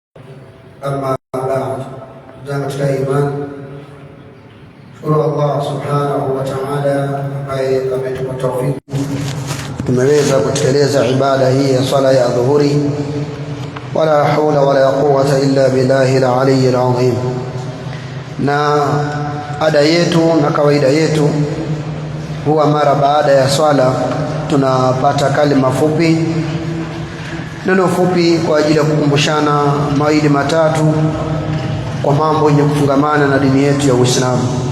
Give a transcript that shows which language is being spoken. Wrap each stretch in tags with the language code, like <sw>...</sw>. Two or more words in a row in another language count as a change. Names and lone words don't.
<ar>أما بعد,</ar> <sw>zangu katika imani, shukuru Allah</sw> <ar>سبحانه وتعالى</ar> <sw>ambaye ametupa tawfiki tumeweza kutekeleza ibada hii ya swala ya dhuhuri.</sw> <ar>ولا حول ولا قوة إلا بالله العلي العظيم.</ar> <sw>Na ada yetu na kawaida yetu huwa mara baada ya swala tunapata kalima fupi, neno fupi kwa ajili ya kukumbushana mawili matatu kwa mambo yenye kufungamana na dini yetu ya Uislamu.</sw>